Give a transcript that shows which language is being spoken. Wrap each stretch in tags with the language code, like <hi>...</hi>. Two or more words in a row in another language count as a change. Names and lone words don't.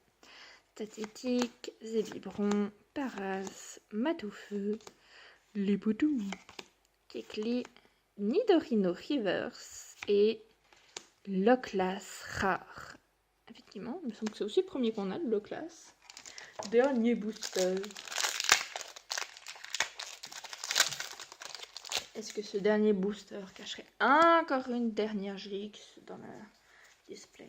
<fr>Statétique, Zébibron, Paras, Matoufeu, Lipoudou, Kekli, Nidorino Reverse et Loclas rare. Effectivement, il me semble que c'est aussi le premier qu'on a, le Loclas. Dernier booster. Est-ce que ce dernier booster cacherait encore une dernière GX dans le display?</fr>